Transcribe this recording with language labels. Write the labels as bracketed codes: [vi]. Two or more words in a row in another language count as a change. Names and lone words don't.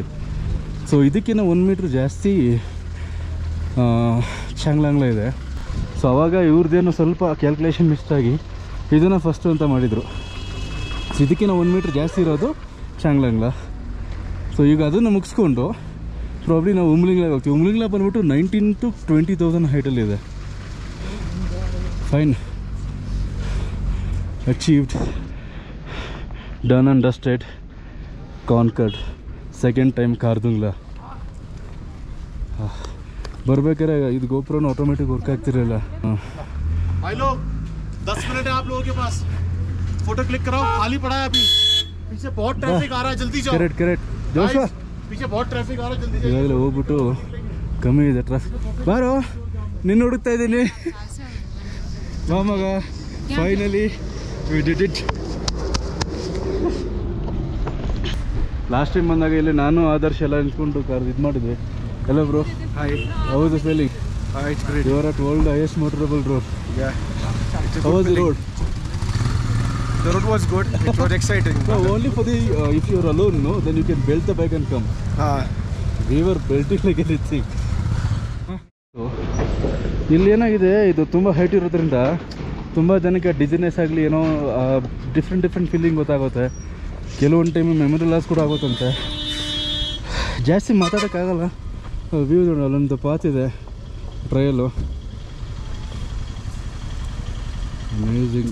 [kn] ಸೊ ಇದಕ್ಕಿಂತ 1 ಮೀಟ್ರ್ ಜಾಸ್ತಿ ಚಾಂಗ್ಲಾಂಗ್ಲ ಇದೆ. ಸೊ ಆವಾಗ ಇವ್ರದ್ದೇನು ಸ್ವಲ್ಪ [en] calculation miss [kn] ಆಗಿ ಇದನ್ನು ಫಸ್ಟು ಅಂತ ಮಾಡಿದರು. ಸೊ ಇದಕ್ಕಿಂತ 1 ಮೀಟ್ರ್ ಜಾಸ್ತಿ ಇರೋದು ಚಾಂಗ್ಲಾಂಗ್ಲ. ಸೊ ಈಗ ಅದನ್ನು ಮುಗಿಸ್ಕೊಂಡು ಪ್ರಾಬ್ಲಿ ನಾವು ಉಮ್ಲಿಂಗ್ಲಾಗೆ ಹೋಗ್ತೀವಿ. ಉಮ್ಲಿಂಗ್ಲಾ ಬಂದ್ಬಿಟ್ಟು 19,000 to 20,000 ಹೈಟಲ್ಲಿದೆ. ಫೈನ್, [en] achieved, done and dusted, conquered, second time [kn] ಖಾರ್ದುಂಗ್ಲಾ. ಬರ್ಬೇಕಾದ್ರೆ ಇದು ಗೋಪುರನ [en] automatic work [kn] ಆಗ್ತಿರಲಿಲ್ಲ. [hi] भाई लोग 10 मिनट है आप लोगों के पास, [en] photo click [hi] कराओ, खाली पड़ा है अभी, पीछे बहुत ट्रैफिक आ रहा है, जल्दी जाओ. [en] correct correct ಜೋಶ, [hi] पीछे बहुत ट्रैफिक आ रहा है, जल्दी जाओ. [kn] ಇವಾಗಲೇ ಹೋಗ್ಬಿಟ್ಟು ಕಮ್ಮಿ ಇದೆ ಟ್ರಾಫಿಕ್. ಬಾರೋ, ನಿನ್ನ ಹುಡುಕ್ತಾ ಇದ್ದೀನಿ. ಬಾ ಮಗ, [en] finally we did it. last time [kn] ಬಂದಾಗ ಇಲ್ಲಿ ನಾನು ಆದರ್ಶ್ ಎಲ್ಲ ನಿಂತ್ಕೊಂಡು ಇದು ಮಾಡಿದ್ವಿ. ಎಲ್ಲ ಬ್ರೋ, [en] how was the feeling? It's great. You are at world highest motorable road. Yeah. How was the road? The road was good. It was exciting. No, only for the if you are alone, no, then you can belt the bike and come. We were belting like anything. So, [kn] ಇಲ್ಲಿ ಏನಾಗಿದೆ, ಇದು ತುಂಬ ಹೈಟ್ ಇರೋದ್ರಿಂದ ತುಂಬ ಜನಕ್ಕೆ ಡಿಸಿನೆಸ್ ಆಗಲಿ ಏನೋ [en] different feeling [kn] ಗೊತ್ತಾಗುತ್ತೆ. ಕೆಲವೊಂದು ಟೈಮ್ [en] memory loss [kn] ಕೂಡ ಆಗುತ್ತಂತೆ. ಜಾಸ್ತಿ ಮಾತಾಡೋಕ್ಕಾಗಲ್ಲ. ವ್ಯೂ ನೋಡಿ, ಅಲ್ಲೊಂದು ಪಾತ್ ಇದೆ, ಟ್ರಯಲು, ಅಮೇಝಿಂಗ್.